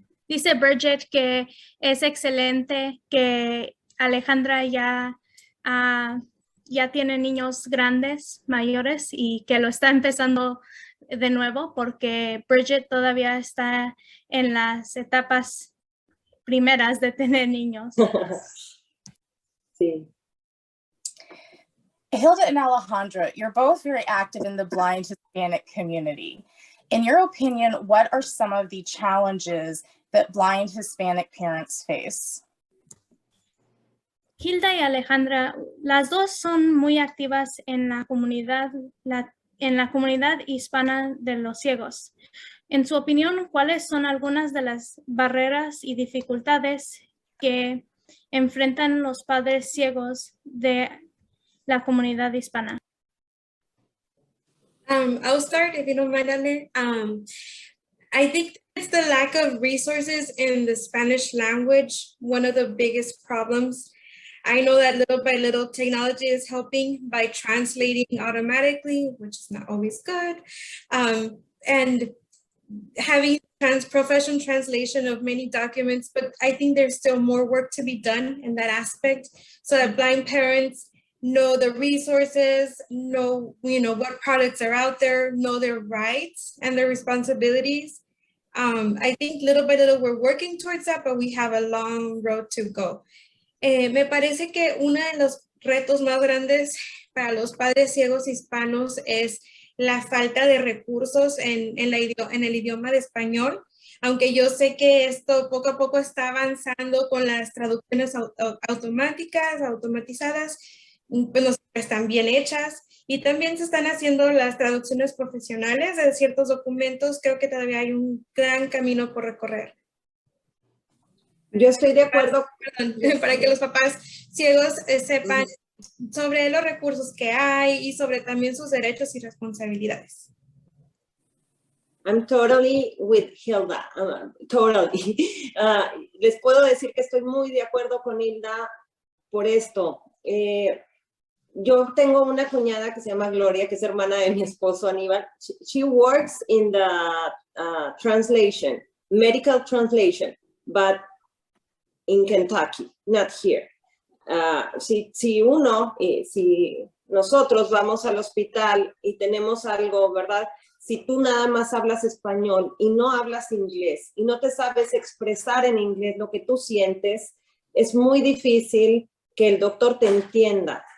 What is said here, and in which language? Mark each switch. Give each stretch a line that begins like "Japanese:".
Spanish: Dice Bridget que es excelente que Alejandra ya tiene niños grandes, mayores, y que lo está empezando de nuevo, porque Bridget todavía está en las etapas primeras de tener niños. Sí.
English: Hilda and Alejandra, you're both very active in the blind Hispanic community. In your opinion, what are some of the challenges that blind Hispanic parents face?
Spanish: Hilda y Alejandra, las dos son muy activas en la comunidad hispana de los ciegos. En su opinión, ¿cuáles son algunas de las barreras y dificultades que enfrentan los padres ciegos de la comunidad hispana?
English: I'll start if you don't mind, Ale. I think it's the lack of resources in the Spanish language, one of the biggest problems. I know that little by little technology is helping by translating automatically, which is not always good, and having professional translation of many documents, but I think there's still more work to be done in that aspect, so that blind parents know the resources, know what products are out there, know their rights and their responsibilities. I think little by little we're working towards that, but we have a long road to go.
Spanish: Me parece que uno de los retos más grandes para los padres ciegos hispanos es la falta de recursos en el idioma de español, aunque yo sé que esto poco a poco está avanzando con las traducciones automatizadas, pues están bien hechas, y también se están haciendo las traducciones profesionales de ciertos documentos. Creo que todavía hay un gran camino por recorrer. Yo estoy de acuerdo. Para que los papás ciegos sepan sobre los recursos que hay y sobre también sus derechos y responsabilidades.
English: I'm totally with Hilda, totally.
Spanish: Les puedo decir que estoy muy de acuerdo con Hilda por esto. yo tengo una cuñada que se llama Gloria, que es hermana de mi esposo Anibal.
English: She works in the translation, medical translation, but in Kentucky, not here.
Spanish: Si nosotros vamos al hospital y tenemos algo, ¿verdad? Si tú nada más hablas español y no hablas inglés y no te sabes expresar en inglés lo que tú sientes, es muy difícil que el doctor te entienda.